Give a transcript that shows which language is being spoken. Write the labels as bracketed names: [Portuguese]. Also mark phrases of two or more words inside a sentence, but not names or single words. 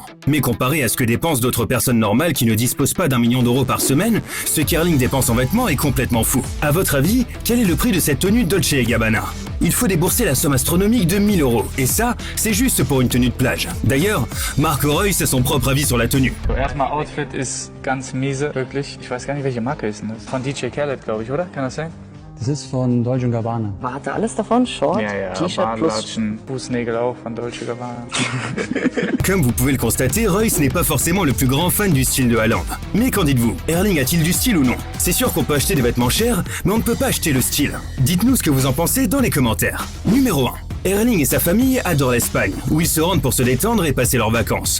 [French] Mais comparé à ce que dépensent d'autres personnes normales qui ne disposent pas d'1 million d'euros par semaine, ce qu'Erling dépense en vêtements est complètement fou. À votre avis, quel est le prix de cette tenue Dolce & Gabbana? Il faut débourser la somme astronomique de 1 000 €. Et ça, c'est juste pour une tenue de plage. D'ailleurs, Marc Reus a son propre avis sur la tenue. [German] Erstmal Outfit ist ganz miese, wirklich. Ich weiß gar nicht, welche Marke ist denn das? Von DJ Khaled, glaube ich, oder? Kann das sein? Das ist von Dolce & Gabbana. Warte, alles davon? Short, Ja, T-Shirt plus... Bahnlatschen, Fußnägel auch von Dolce Gabbana. [French] Comme vous pouvez le constater, Reus n'est pas forcément le plus grand fan du style de Haaland. Mais qu'en dites-vous? Erling a-t-il du style ou non? C'est sûr qu'on peut acheter des vêtements chers, mais on ne peut pas acheter le style. Dites-nous ce que vous en pensez dans les commentaires. Numéro 1. Erling et sa famille adorent l'Espagne, où ils se rendent pour se détendre et passer leurs vacances.